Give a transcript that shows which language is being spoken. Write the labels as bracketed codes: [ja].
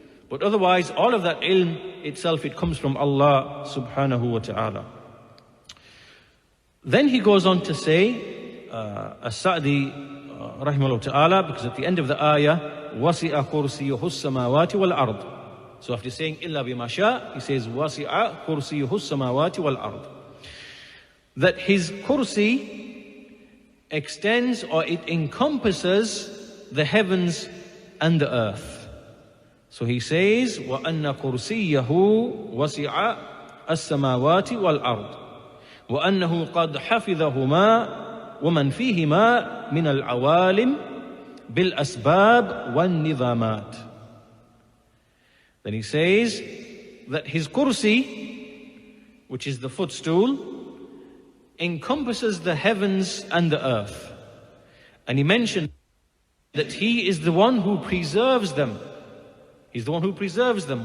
[en] But otherwise, all of that ilm itself, it comes from Allah subhanahu wa ta'ala. Then he goes on to say, As-Sa'di rahimahullah ta'ala, because at the end of the ayah, [ar] وَسِعَ كُرْسِيُّهُ السَّمَاوَاتِ وَالْأَرْضِ. [en] So after saying [ar] إِلَّا بِمَا شَاءَ, [en] he says [ar] وَسِعَ كُرْسِيُّهُ السَّمَاوَاتِ وَالْأَرْضِ. [en] That his kursi extends, or it encompasses, the heavens and the earth. [ar] So he says وَأَنَّ كُرْسِيَّهُ وَسِعَ السَّمَاوَاتِ وَالْأَرْضِ وَأَنَّهُ قَدْ حَفِظَهُمَا وَمَنْ فِيهِمَا مِنَ الْعَوَالِمِ بِالْأَسْبَابِ وَالنِّظَامَاتِ. [en] Then he says that his kursi, which is the footstool, encompasses the heavens and the earth. And he mentioned that he is the one who preserves them. He's the one who preserves them.